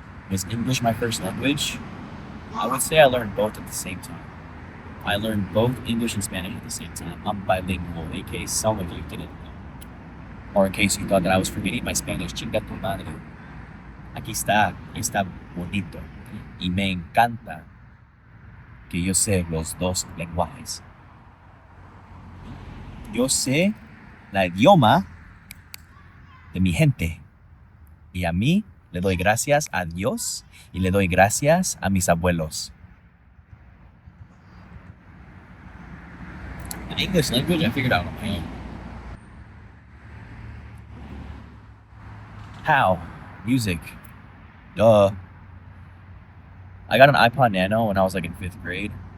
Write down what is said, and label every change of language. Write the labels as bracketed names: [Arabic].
[English] Is English my first language? I would say I learned both at the same time. I learned both English and Spanish at the same time. I'm bilingual, in case some of you didn't know. Or in case you thought that I was forgetting my Spanish. [Spanish] Chinga tu madre. Aquí está bonito. Y me encanta que yo sé los dos lenguajes. Yo sé la idioma de mi gente. Y a mí le doy gracias a Dios y le doy gracias a mis abuelos. [English] The English language I figured out on my own. How? Music. Duh. I got an iPod Nano when I was like in 5th grade.